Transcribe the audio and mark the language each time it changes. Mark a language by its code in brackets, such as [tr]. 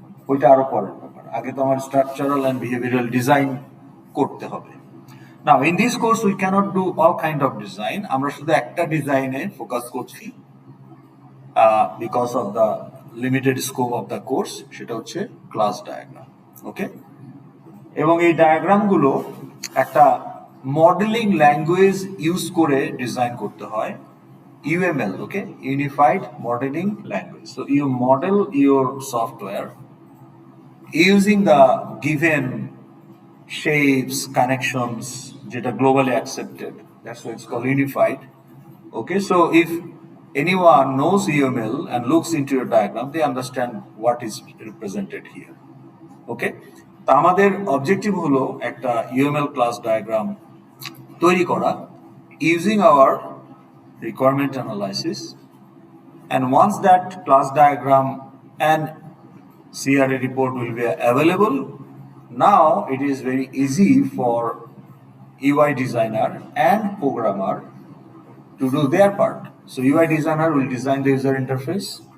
[bn] ওইটা আরো পরের ব্যাপার, আগে তো আমার স্ট্রাকচারাল অ্যান্ড বিহেভিয়ারাল ডিজাইন করতে হবে। [en] Now in this course we cannot do all kind of design, [bn] আমরা শুধু একটা ডিজাইনে ফোকাস করছি [en] because of the limited scope of the course, [bn] সেটা হচ্ছে ক্লাস ডায়াগ্রাম। ওকে, এবং এই ডায়াগ্রামগুলো একটা মডেলিং ল্যাঙ্গুয়েজ ইউজ করে ডিজাইন করতে হয়, UML, okay, unified modelling language. [en] So you model your software using the given shapes, connections, যেটা globally accepted. That's why it's called unified. Okay, so if anyone knows UML and looks into your diagram, they understand what is represented here. Okay, [bn] তো আমাদের objective হলো একটা UML class diagram তৈরি করা [en] using our requirement analysis, and once that class diagram and CRA report will be available, now it is very easy for UI designer and programmer to do their part. So UI designer will design the user interface,